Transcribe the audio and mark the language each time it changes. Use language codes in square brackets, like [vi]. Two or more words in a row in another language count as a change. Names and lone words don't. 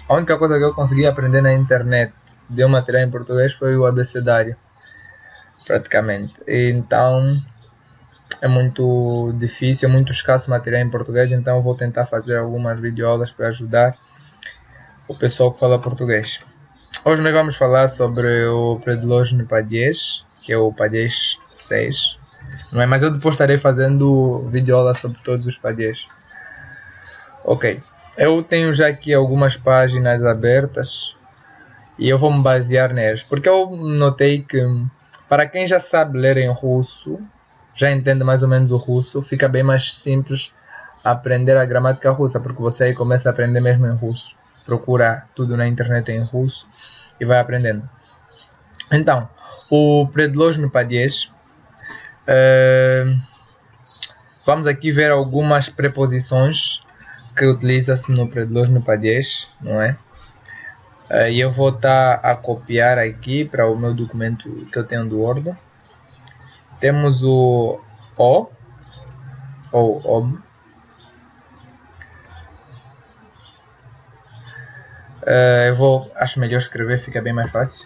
[pt] A única coisa que eu consegui aprender na internet de um material em português foi o abecedário, praticamente. Então é muito difícil, é muito escasso material em português, então eu vou tentar fazer algumas videoaulas para ajudar o pessoal que fala português. Hoje nós vamos falar sobre o [ru] предложный падеж, [pt] que é o падеж 6. Não é? Mas eu depois estarei fazendo videoaula sobre todos os padês. Ok, eu tenho já aqui algumas páginas abertas e eu vou me basear nelas, porque eu notei que para quem já sabe ler em russo, já entende mais ou menos o russo, fica bem mais simples aprender a gramática russa, porque você aí começa a aprender mesmo em russo. Procura tudo na internet em russo e vai aprendendo. Então, o [ru] предложный падеж, [pt] vamos aqui ver algumas preposições que utiliza-se no [ru] предложный падеж, [pt] não é? E eu vou estar a copiar aqui para o meu documento que eu tenho do Word. Temos o O, ou OB. Acho melhor escrever, fica bem mais fácil.